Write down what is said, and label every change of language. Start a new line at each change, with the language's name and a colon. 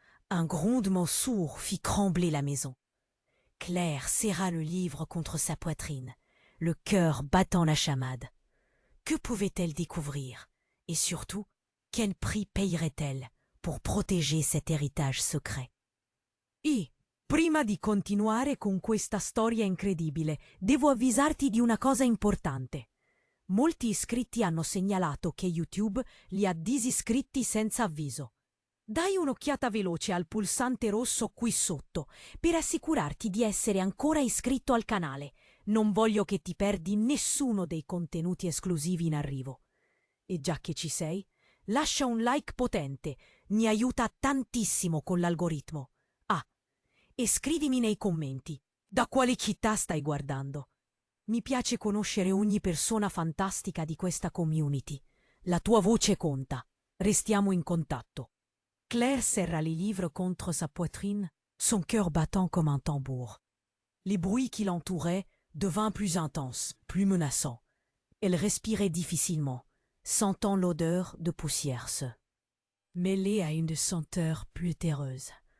French: Un grondement sourd fit trembler la maison. Claire serra le livre contre sa poitrine, le cœur battant la chamade. Que pouvait-elle découvrir? Et surtout, quel prix payerait-elle pour protéger cet héritage secret?
Italian: Prima di continuare con questa storia incredibile, devo avvisarti di una cosa importante. Molti iscritti hanno segnalato che YouTube li ha disiscritti senza avviso. Dai un'occhiata veloce al pulsante rosso qui sotto per assicurarti di essere ancora iscritto al canale. Non voglio che ti perdi nessuno dei contenuti esclusivi in arrivo. E già che ci sei, lascia un like potente, mi aiuta tantissimo con l'algoritmo. E scrivimi nei commenti da quale città stai guardando. Mi piace conoscere ogni persona fantastica di questa community. La tua voce conta. Restiamo in contatto.
French: Claire serra les livres contre sa poitrine, son cœur battant comme un tambour. Les bruits qui l'entouraient devinrent plus intenses, plus menaçants. Elle respirait difficilement, sentant l'odeur de poussière mêlée à une senteur plus terreuse.